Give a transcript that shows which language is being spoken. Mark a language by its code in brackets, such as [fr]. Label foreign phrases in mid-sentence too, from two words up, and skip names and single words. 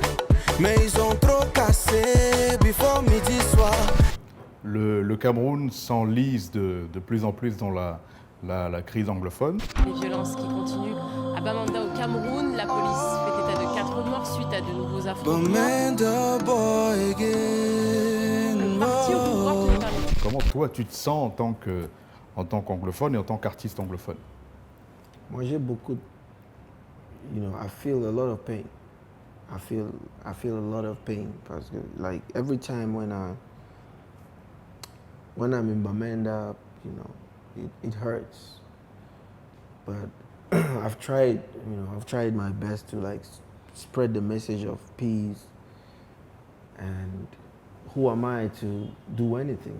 [fr] Mais ils ont trop cassé, before midi, soir. Le Cameroun s'enlise de plus en plus dans la crise anglophone. Les violences qui continuent à Bamenda au Cameroun. La police fait état de 4 morts suite à de nouveaux affrontements. [en] Bamenda boy again. [fr] Le parti au pouvoir qui nous permet. Comment toi tu te sens en tant qu'anglophone et en tant qu'artiste anglophone? Moi, j'ai beaucoup, [en] I feel a lot of pain. I feel a lot of pain [fr] parce que, [en] like, every time when I'm in Bamenda, it hurts. But I've tried my best to like spread the message of peace. And who am I to do anything?